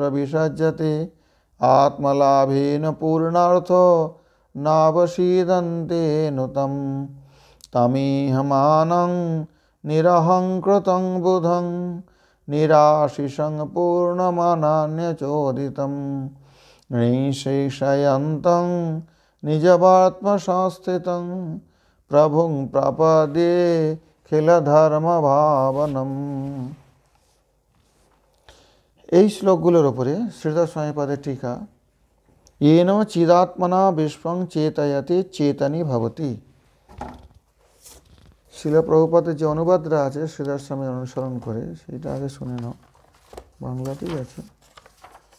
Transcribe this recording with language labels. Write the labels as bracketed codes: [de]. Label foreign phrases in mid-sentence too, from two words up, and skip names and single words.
[sa] विसज्जते आत्मलाभेन पूर्णार्थो नावसीदन्ते नुतं तमीहमानं निरहङ्कृतं बुधं निराशिषं पूर्णमनन्यचोदितं निःशेषयन्तं निजवात्मसंस्थितं प्रभुं प्रपद्ये खिलधर्मभावनम्। [bn] এই শ্লোকগুলোর উপরে শ্রীধর স্বামীপাদের টিকা [sa] येन चिदात्मना विश्वं चेतयते चेतनी भवति। [bn] শিল প্রভুপাদের যে অনুবাদটা আছে শ্রীধর স্বামীর অনুসরণ করে, সেটা আগে শুনে নাও। বাংলাতেই আছে।